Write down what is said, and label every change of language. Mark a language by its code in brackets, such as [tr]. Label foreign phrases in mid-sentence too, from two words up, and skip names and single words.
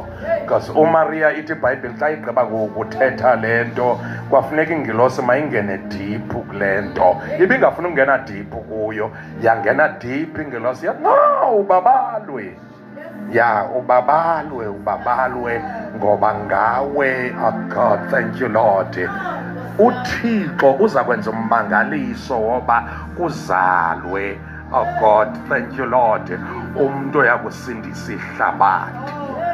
[xh] Because uMaria ithi iBhayibhile xa igqiba kuthetha le nto kwafuneka ingilosi mayingene deep kule nto. Ibingafuna ukungena deep kuyo, yangena deep ingilosi yathi no ubabalwe. Ya ubabalwe ngoba ngawe, [en] oh God, thank you Lord. [xh] uThixo uza kwenza ummangaliso woba kuzalwe, [en] oh God, thank you Lord, [xh] umuntu oyakusindisa ihlabathi.